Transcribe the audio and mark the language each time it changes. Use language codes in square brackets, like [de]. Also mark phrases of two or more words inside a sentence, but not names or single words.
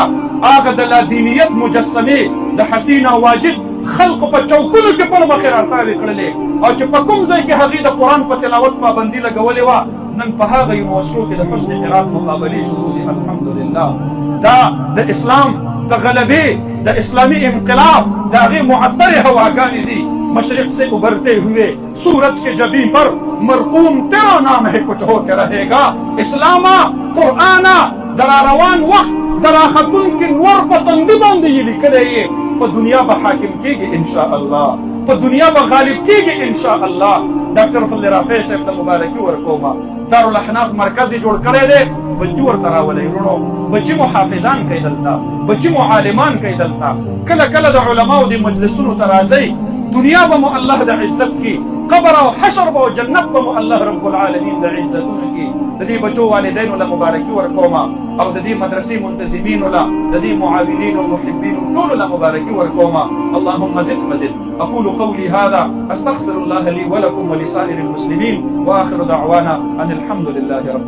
[ps] هغه د لادینیت مجسمې د حسینا واجد خلقو په چوکونو کې پر مخې راتاوې کړلې او چې په کوم ځای کې هغې د قرآن په تلاوت پابندي لګولې وه نن په هغه یونیورسټو کې د حسن قرات مقابلې شروع دي. الحمدلله دا د اسلام د غلبې د اسلامی انقلاب د هغې معطرې هواګانې دي. [ur] مشرق سے ابھرتے ہوئے سورج کے جبیں پر مرقوم تیرا نام ہے کچھ ہو کے رہے گا. [ps] اسلاما قرآنا درا روان وقت درا خاتون کی نور په تندي باندې یې لیکلی یې په دنیا به حاکم کېږي انشاءالله، په دنیا به غالب کېږي انشاءالله. ډاکټر فضل رافع صاحب ته مبارکي ورکوم. دارالاحناف مرکز یې جوړ کړی دی بچي ورته راولئ ورونو بچي مو حافظان کوي دلته بچي مو عالمان کوي دلته کله کله د علماو د مجلسونو ته راځئ دنیا به مو الله د عزت کی قبر او حشر به او جنت به مو الله [ar] رب العالمین [ps] د عزتونو کی د دې بچو والدینو له مبارکي ورکوما او د دې مدرسې منتظمینو له د دې معاونین او محبین ټولو له مبارکي ورکوما [ar] اللهم زد فزد اقول قولي هذا استغفر الله لي ولكم ولسائر المسلمين واخر دعوانا ان الحمد لله رب العالمين